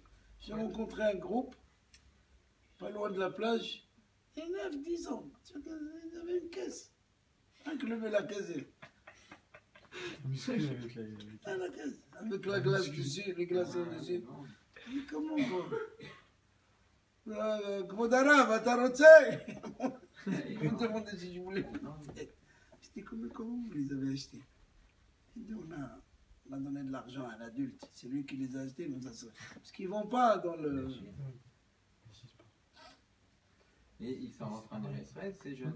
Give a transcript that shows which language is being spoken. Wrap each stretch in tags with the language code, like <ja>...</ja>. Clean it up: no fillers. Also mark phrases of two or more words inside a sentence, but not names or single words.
<fr>J'ai rencontré un groupe, pas loin de la plage, et 9-10 ans. Ils avaient une caisse. Un club et la caisse. La caisse, avec la glace dessus, les glaçons dessus. Mais comment</fr> <he>כבוד הרב, אתה רוצה?</he> <fr>Il me demandait si je voulais. Je dis, comment vous les avez achetés? Il dit, On a donné de l'argent à un adulte. C'est lui qui les a achetés. Mais ça, parce qu'ils ne vont pas dans le... Bien sûr. Et ils sont rentrés en Israël, ces jeunes.</fr>